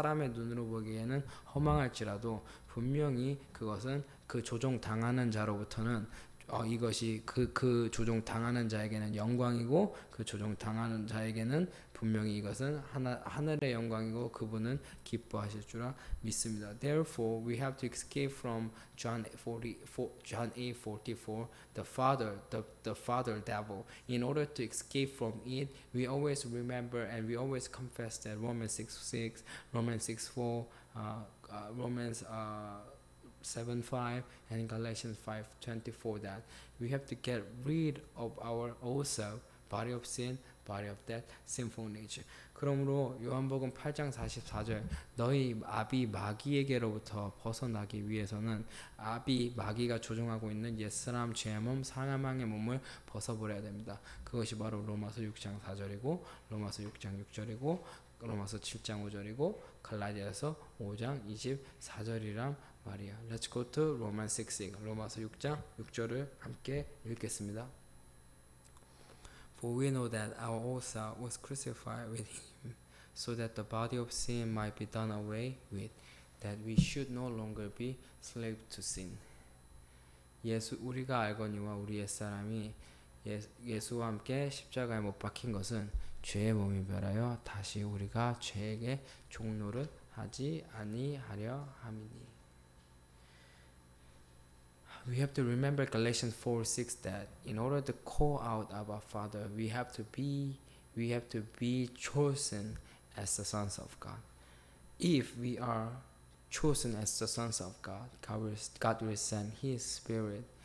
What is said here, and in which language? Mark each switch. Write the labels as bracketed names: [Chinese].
[Korean] 눈으로 보기에는 허망할지라도 분명히 그것은 그 조종 당하는 자로부터는 이것이 그 조종 당하는 자에게는 영광이고, 그 조종 당하는 자에게는 분명히 이것은 하늘의 영광이고 그분은 기뻐하실 줄 믿습니다. [English] Therefore, we have to escape from John 8:44, the father devil. In order to escape from it, we always remember and we always confess that Romans 6:6, Romans 6:4, Romans 7:5 and Galatians 5:24, that we have to get rid of our old self, body of sin, body of that sinful nature. [Korean] 그러므로 요한복음 8장 44절, 너희 아비 마귀에게로부터 벗어나기 위해서는 아비 마귀가 조종하고 있는 옛사람 죄의 몸 사망의 몸을 벗어버려야 됩니다. 그것이 바로 로마서 6장 4절이고 로마서 6장 6절이고 로마서 7장 5절이고 갈라디아서 5장 24절이란 말이야. [English] Let's go to Romans 6:6. [Korean] 로마서 6장 6절을 함께 읽겠습니다. [English] For we know that our old self was crucified with him, so that the body of sin might be done away with, that we should no longer be slave to sin. [Korean] 우리가 알거니와 우리 옛사람이 예수와 함께 십자가에 못 박힌 것은 죄의 몸이 멸하여 다시 우리가 죄에게 종노를 하지 아니하려 함이니. [English] We have to remember Galatians 4:6, that in order to call out Abba Father, we have to be chosen as the sons of God. If we are chosen as the sons of God, God will send His Spirit.